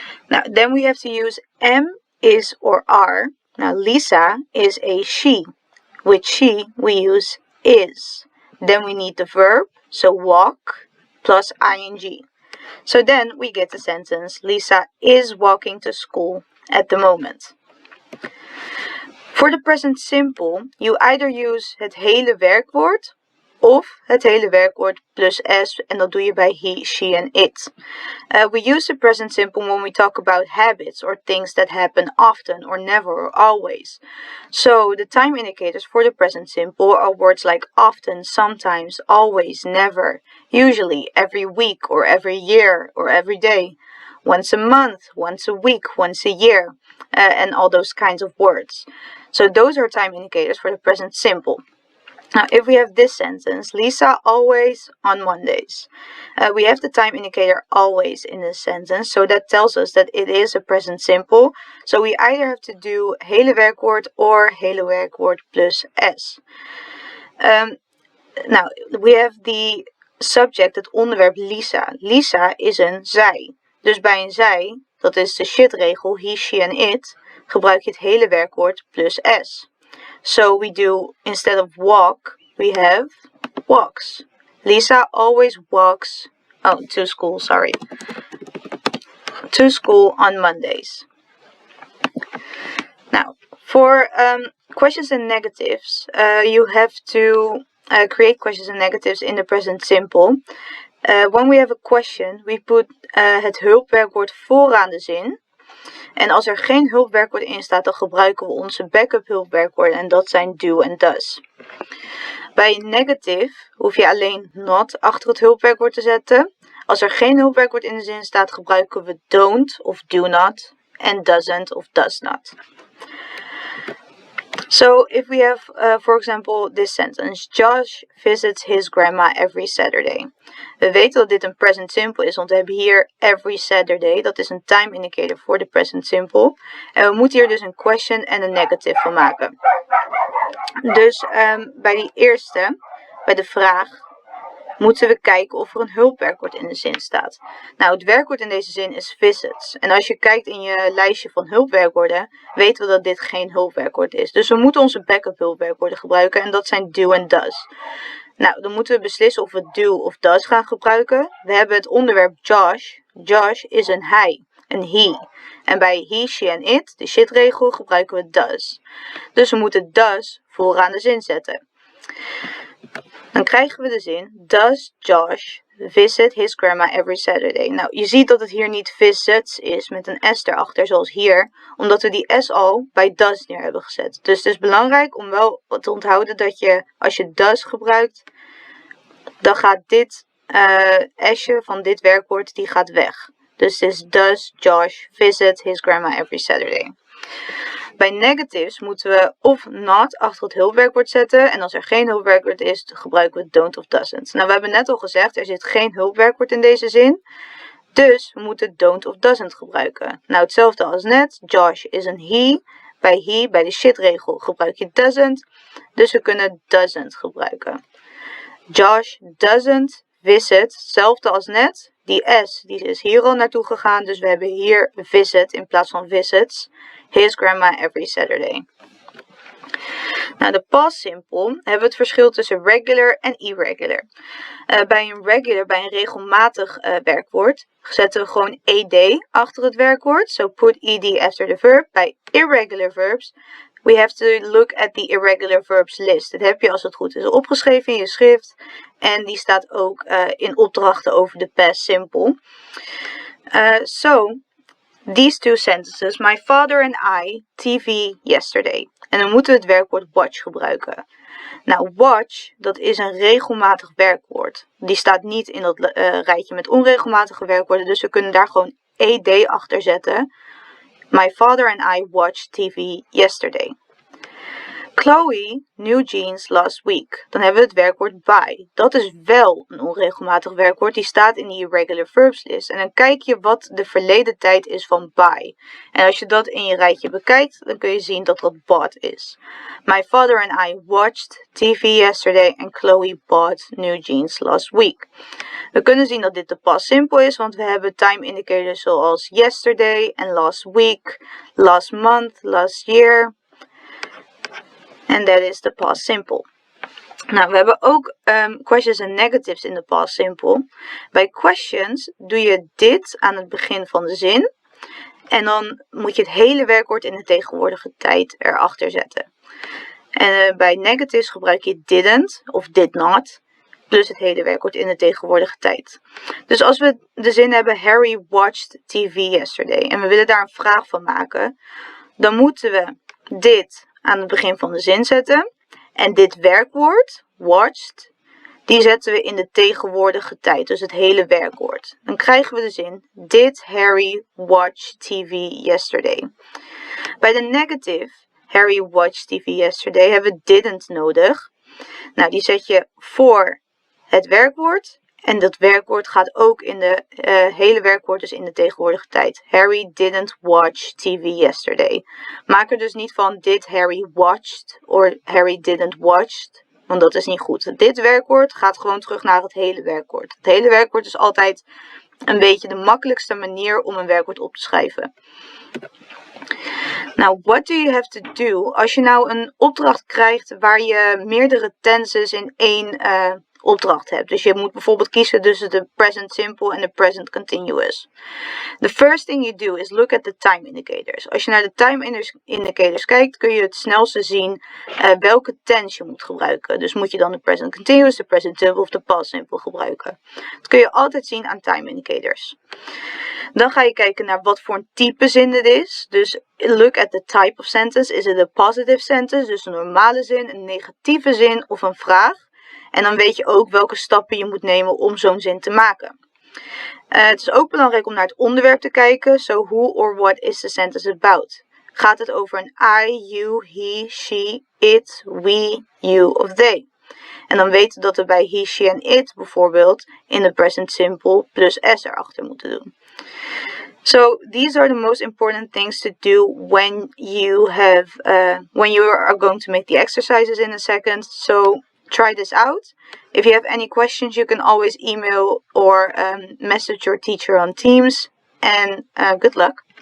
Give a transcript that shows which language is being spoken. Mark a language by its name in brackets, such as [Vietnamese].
[English] Now, then we have to use am, is, or are. Now, Lisa is a she. With she, we use is. Then we need the verb, so walk, plus ing. So then we get the sentence, Lisa is walking to school at the moment. [Dutch] Voor de present simple, [English] you either use [Dutch] het hele werkwoord of het hele werkwoord plus s, en dat doe je bij [English] he, she and it. We use the present simple when we talk about habits or things that happen often or never or always. So the time indicators for the present simple are words like often, sometimes, always, never, usually, every week or every year or every day, once a month, once a week, once a year, and all those kinds of words. So those are time indicators for the present simple. Now, if we have this sentence, Lisa always on Mondays. We have the time indicator always in this sentence, so that tells us that it is a present simple. So we either have to do [Dutch] hele werkwoord [English] or hele werkwoord plus s. Now, we have the subject, [Dutch] het onderwerp [English] Lisa. [Dutch] Lisa is een zij. Dus bij een zij, dat is de shit-regel, [English] he, she and it, [Dutch] gebruik je het hele werkwoord plus s. [English] So we do, instead of walk, we have walks. Lisa always walks, to school, sorry. To school on Mondays. Now, for questions and negatives, you have to create questions and negatives in the present simple. When we have a question, we put [Dutch] het hulpwerkwoord vooraan de zin. En als er geen hulpwerkwoord in staat, dan gebruiken we onze backup hulpwerkwoorden en dat zijn do en does. Bij negative hoef je alleen not achter het hulpwerkwoord te zetten. Als er geen hulpwerkwoord in de zin staat, gebruiken we don't of do not en doesn't of does not. [English] So if we have, for example, this sentence, Josh visits his grandma every Saturday. [Dutch] We weten dat dit een present simple is, want we hebben hier every Saturday. Dat is een time indicator voor de present simple. En we moeten hier dus een question en een negative van maken. Dus bij die eerste, bij de vraag, moeten we kijken of er een hulpwerkwoord in de zin staat. Nou, het werkwoord in deze zin is visits. En als je kijkt in je lijstje van hulpwerkwoorden, weten we dat dit geen hulpwerkwoord is. Dus we moeten onze backup hulpwerkwoorden gebruiken en dat zijn do en does. Nou, dan moeten we beslissen of we do of does gaan gebruiken. We hebben het onderwerp Josh. Josh is een hij, een he. En bij he, she en it, de shit-regel, gebruiken we does. Dus we moeten does vooraan de zin zetten. Dan krijgen we de zin, [English] does Josh visit his grandma every Saturday? [Dutch] Nou, je ziet dat het hier niet visits is met een s erachter, zoals hier, omdat we die s al bij does neer hebben gezet. Dus het is belangrijk om wel te onthouden dat je, als je does gebruikt, dan gaat dit s'je van dit werkwoord, die gaat weg. Dus het is [English] does Josh visit his grandma every Saturday? [Dutch] Bij negatives moeten we of not achter het hulpwerkwoord zetten. En als er geen hulpwerkwoord is, gebruiken we don't of doesn't. Nou, we hebben net al gezegd, er zit geen hulpwerkwoord in deze zin. Dus we moeten don't of doesn't gebruiken. Nou, hetzelfde als net. Josh is een he. Bij de shit-regel gebruik je doesn't. Dus we kunnen doesn't gebruiken. [English] Josh doesn't visit, [Dutch] hetzelfde als net. Die S die is hier al naartoe gegaan. Dus we hebben hier visit in plaats van visits. [English] His grandma every Saturday. [Dutch] Nou, de past simple hebben we het verschil tussen regular en irregular. Bij een regelmatig werkwoord zetten we gewoon ed achter het werkwoord. [English] So put ed after the verb. Bij irregular verbs, we have to look at the irregular verbs list. [Dutch] Dat heb je als het goed is opgeschreven in je schrift. En die staat ook in opdrachten over de past simple. [English] These two sentences, my father and I TV yesterday. [Dutch] En dan moeten we het werkwoord watch gebruiken. Nou, watch, dat is een regelmatig werkwoord. Die staat niet in dat rijtje met onregelmatige werkwoorden, dus we kunnen daar gewoon ed achter zetten. [English] My father and I watched TV yesterday. Chloe new jeans last week. [Dutch] Dan hebben we het werkwoord buy. Dat is wel een onregelmatig werkwoord. Die staat in die irregular verbs list. En dan kijk je wat de verleden tijd is van buy. En als je dat in je rijtje bekijkt, dan kun je zien dat dat bought is. [English] My father and I watched TV yesterday and Chloe bought new jeans last week. [Dutch] We kunnen zien dat dit de past simple is, want we hebben time indicators zoals yesterday en last week, last month, last year. [English] En that is the past simple. [Dutch] Nou, we hebben ook questions en negatives in de past simple. Bij questions doe je dit aan het begin van de zin. En dan moet je het hele werkwoord in de tegenwoordige tijd erachter zetten. En bij negatives gebruik je didn't of did not. Plus het hele werkwoord in de tegenwoordige tijd. Dus als we de zin hebben [English] Harry watched TV yesterday. [Dutch] En we willen daar een vraag van maken. Dan moeten we dit aan het begin van de zin zetten. En dit werkwoord, watched, die zetten we in de tegenwoordige tijd. Dus het hele werkwoord. Dan krijgen we de zin, [English] did Harry watch TV yesterday? [Dutch] Bij de negative, [English] Harry watched TV yesterday, [Dutch] hebben we didn't nodig. Nou, die zet je voor het werkwoord. En dat werkwoord gaat ook in de hele werkwoord, dus in de tegenwoordige tijd. [English] Harry didn't watch TV yesterday. [Dutch] Maak er dus niet van [English] did Harry watched [Dutch] of [English] Harry didn't watched. [Dutch] Want dat is niet goed. Dit werkwoord gaat gewoon terug naar het hele werkwoord. Het hele werkwoord is altijd een beetje de makkelijkste manier om een werkwoord op te schrijven. [English] Nou, what do you have to do? [Dutch] Als je nou een opdracht krijgt waar je meerdere tenses in één opdracht hebt. Dus je moet bijvoorbeeld kiezen tussen de present simple en de present continuous. [English] The first thing you do is look at the time indicators. [Dutch] Als je naar de time indicators kijkt, kun je het snelste zien welke tense je moet gebruiken. Dus moet je dan de present continuous, de present simple of de past simple gebruiken. Dat kun je altijd zien aan time indicators. Dan ga je kijken naar wat voor een type zin dit is. [English] Dus look at the type of sentence. [Dutch] Is het een positive sentence, dus een normale zin, een negatieve zin of een vraag? En dan weet je ook welke stappen je moet nemen om zo'n zin te maken. Het is ook belangrijk om naar het onderwerp te kijken. [English] So who or what is the sentence about? [Dutch] Gaat het over een [English] I, you, he, she, it, we, you [Dutch] of they? En dan weten dat we bij he, she en it bijvoorbeeld in de present simple plus s erachter moeten doen. [English] So these are the most important things to do when you are going to make the exercises in a second. So try this out. If you have any questions, you can always email or message your teacher on Teams. And good luck.